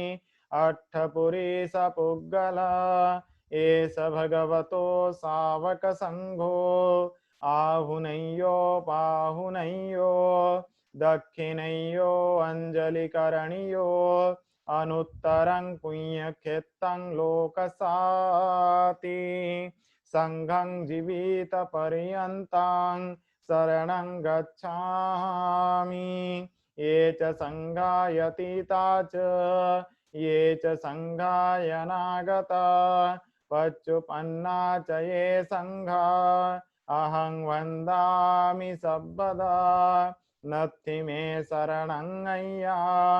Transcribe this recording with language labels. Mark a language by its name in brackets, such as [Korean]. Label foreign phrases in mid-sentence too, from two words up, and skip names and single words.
[Pali] अट्ठपुरुषपुग्गला एष भगवतो सावकसङ्घो आहुनय्यो पाहुनय्यो दक्षिणय्यो अञ्जलिकरणीयो अनुत्तरं पुण्यक्षेत्रं लोकसाति संघं जीवितपर्यन्तं शरणं गच्छामि ये च संघायतीता च ये च संघायनागता पच्चुपन्ना च ये संघा अहं वन्दामि सर्वदा नत्थि मे शरणं अय्यान्